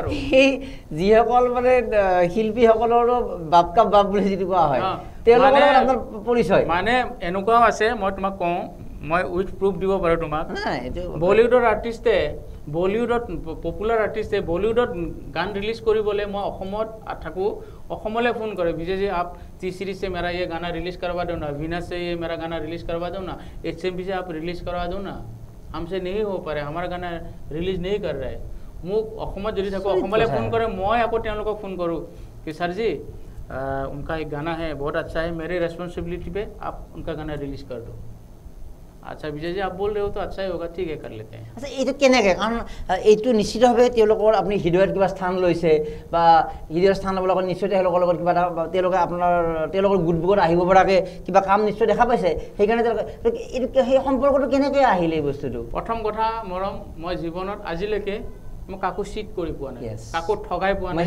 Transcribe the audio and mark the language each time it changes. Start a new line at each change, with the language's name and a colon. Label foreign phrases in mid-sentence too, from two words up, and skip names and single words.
Assamese: এই যিসকল মানে শিল্পীসকলৰো
Hindi: बाप का बाप
Assamese: বুলি যিটো কোৱা হয় তেওঁলোকৰ আপোনাৰ পৰিচয় মানে এনেকুৱাও আছে মই তোমাক কওঁ মই
English: with proof
Assamese: দিব পাৰোঁ তোমাক বলিউডৰ আৰ্টিষ্টে বলিউডত পপুলাৰ আৰ্টিষ্টে বলিউডত গান ৰিলিজ কৰিবলৈ মই অসমত থাকোঁ অসমলৈ ফোন কৰে বিজয়জি
Hindi: आप टी सीरीज से मेरा ये गाना रिलीज करवा दो ना वीनस से ये मेरा गाना रिलीज करवा दो ना HMV से आप रिलीज करवा दो ना हमसे नहीं हो पा रहा हमारा गाना रिलीज नहीं कर रहा है
Assamese: মোক অসমত যদি থাকো অসমলৈ ফোন কৰে মই আকৌ তেওঁলোকক ফোন
Hindi: करूँ कि सर जी उनका एक गाना है बहुत अच्छा है मेरे रेस्पॉन्सिबिलिटी पे आप उनका गाना रिलीज कर दो अच्छा विजय जी आप बोल रहे हो तो अच्छा ही होगा ठीक है कर लेते हैं
Assamese: আচ্ছা এইটো কেনেকৈ কাৰণ এইটো নিশ্চিতভাৱে তেওঁলোকৰ আপুনি হৃদয়ত কিবা স্থান লৈছে বা হৃদয়ৰ স্থান ল'বলৈ লগত নিশ্চয় তেওঁলোকৰ লগত কিবা এটা তেওঁলোকে আপোনাৰ তেওঁলোকৰ গোটবোৰত আহিব পৰাকৈ কিবা কাম নিশ্চয় দেখা পাইছে সেইকাৰণে এইটো সেই সম্পৰ্কটো কেনেকৈ আহিলে এই বস্তুটো প্ৰথম কথা মৰম মই জীৱনত আজিলৈকে মই কাকো চিট কৰি পোৱা নাই কাকো ঠগাই পোৱা নাই